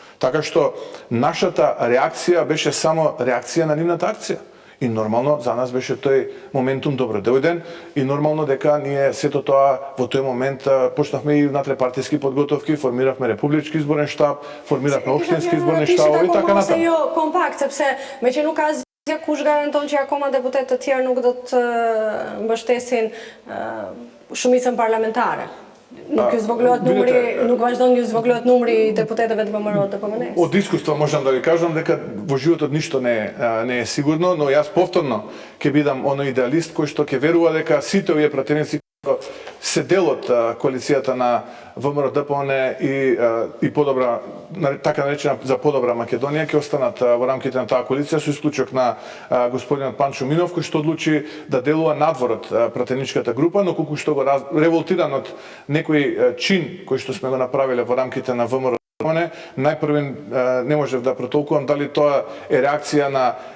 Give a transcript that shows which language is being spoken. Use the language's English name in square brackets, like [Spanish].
[Macedonian] Така што нашата реакција беше само реакција на нивната акција. И нормално за нас беше тој моментум добро дојден и нормално дека ние сето тоа во тој момент почнавме и внатре партиски подготовки, формиравме републички изборен штаб, формиравме општински изборни штабови и така натаму. [Albanian] Jo kompakt, sepse me që nuk ka zgjedhje, kush garanton që akoma deputetët të tjerë nuk do të mbështesin shumicën parlamentare. Nuk vazhdon ju zvoglohet numri i deputetëve të ВМРО ДПМН-с. [Macedonian] Од искуство можам да ви кажам дека во животот ништо не е сигурно, но јас повторно ќе бидам оној идеалист кој што ќе верува дека сите овие пратеници се дел од коалицијата на ВМРО ДПМН и подобра, така наречена за подобра Македонија, ќе останат во рамките на таа коалиција со исклучок на господинот Панчо Минов, кој што одлучи да делува надвор од пратеничката група, но колку што го револтиран од некој чин кој што сме го направиле во рамките на ВМРО ДПМН, најпрви не можев да протолкувам дали тоа е реакција на